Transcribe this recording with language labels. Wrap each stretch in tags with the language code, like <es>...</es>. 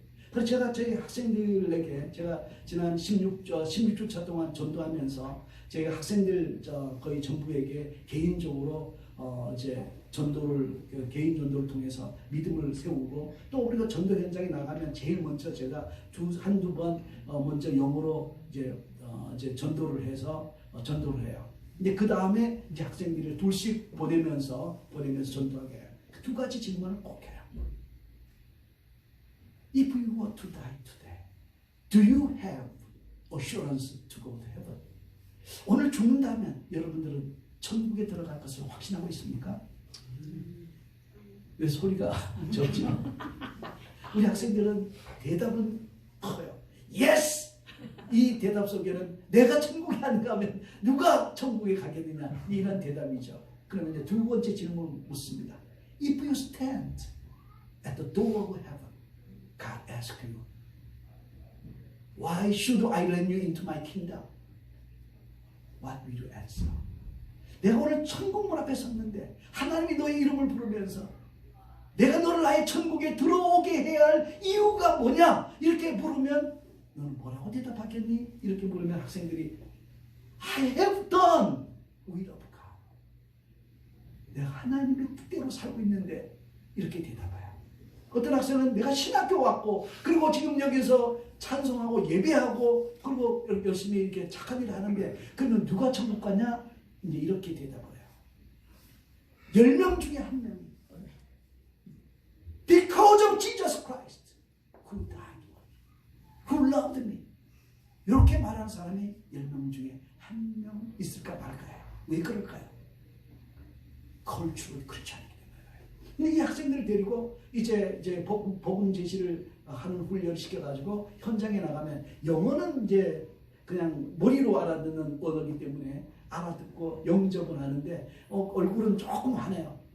<ko>그래서 제가 저희 학생들에게 제가 지난 16주차 동안 전도하면서 저희 학생들 거의 전부에게 개인적으로 이제 개인 전도를 통해서 믿음을 세우고 또 우리가 전도 현장에 나가면 제일 먼저 제가 한두 번 먼저 영어로 이제 전도를 해서 전도를 해요. 근데 그 다음에 이제 학생들을 둘씩 보내면서 전도하게 해요. 그 두 가지 질문을 꼭 해요.</ko> <en>If you were to die today, do you have assurance to go to heaven?</en> <ko>오늘 죽는다면 여러분들은 천국에 들어갈 것을 확신하고 있습니까? 왜 소리가 적죠? 우리 학생들은 대답은 커요.</ko> <en>Yes!</en> <ko>이 대답 속에는 내가 천국에 안 가면 누가 천국에 가겠느냐 이런 대답이죠. 그러면 이제 두 번째 질문을 묻습니다.</ko> <en>If you stand at the door of heaven, God asks you, why should I let you into my kingdom? What will you answer?</en> <ko>내가 오늘 천국문 앞에 섰는데 하나님이 너의 이름을 부르면서 내가 너를 나의 천국에 들어오게 해야 할 이유가 뭐냐? 이렇게 물으면 너는 뭐라고 대답하겠니? 이렇게 물으면 학생들이</ko> <en>I have done will of God.</en> <ko>내가 하나님의 뜻대로 살고 있는데 이렇게 대답해요. 어떤 학생은 내가 신학교 왔고 그리고 지금 여기서 찬송하고 예배하고 그리고 열심히 이렇게 착한 일을 하는데 그러면 누가 천국 가냐? 이제 이렇게 대답을 해요. 10명 중에 한 명이</ko> <en>Because of Jesus Christ who died, who loved me.</en> <ko>이렇게 말하는 사람이 10명 중에 한 명 있을까 말까요? 왜 그럴까요? 컬처럴 크리스천이기 때문에. 근데 이 학생들을 데리고 이제 복음 제시를 하는 훈련을 시켜가지고 현장에 나가면 영어는 이제 그냥 머리로 알아듣는 언어이기 때문에 알아듣고 영접은 하는데 얼굴은 조금 환해요.</ko>